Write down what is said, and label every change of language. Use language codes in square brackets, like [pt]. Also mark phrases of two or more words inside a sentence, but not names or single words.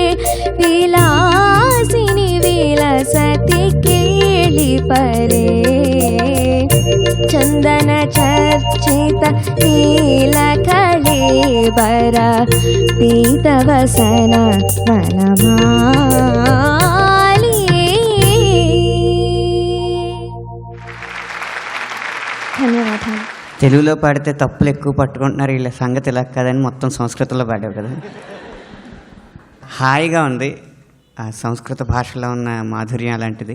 [sa] विलासिनि विलसति केळिपरे चन्दन चर्चित नीलकळेबर पीतवसन वनमाली ధన్యవాదాలు. [te] తెలుగులో పాడితే తప్పులు ఎక్కువ పట్టుకుంటున్నారు వీళ్ళ సంగతి ఇలా కదని మొత్తం సంస్కృతంలో పాడావు కదా. హాయిగా ఉంది. ఆ సంస్కృత భాషలో ఉన్న మాధుర్యం అలాంటిది.